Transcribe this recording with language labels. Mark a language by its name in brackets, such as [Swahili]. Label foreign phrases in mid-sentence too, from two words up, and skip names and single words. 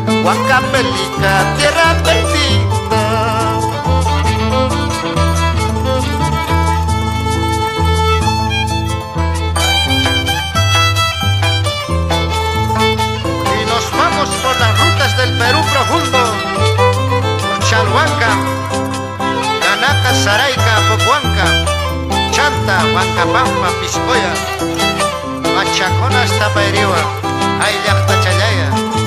[Spanish] Huancavelica, tierra bendita. Y nos vamos por las rutas del Perú profundo, por Chalhuanca, Canaca, Saraica, Pocuanca, Chanta, Huancapampa, Piscoya, Machacona hasta Pairiwa, Ayllaqta Challaya.